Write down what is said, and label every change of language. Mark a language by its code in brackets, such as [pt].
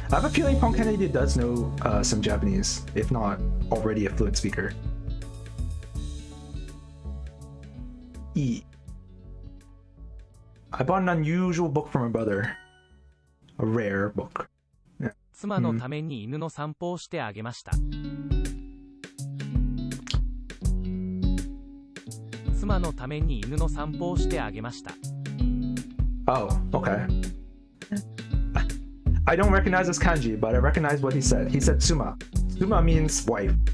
[en] I have a feeling Pong Kennedy does know some Japanese, if not already a fluent speaker. E. I bought an unusual book for my brother. A rare book. [ja] 妻のために犬の散歩をしてあげました。妻のために犬の散歩をしてあげました。 [en] Oh, okay. I don't recognize this kanji, but I recognize what he said. He said tsuma. Tsuma means wife.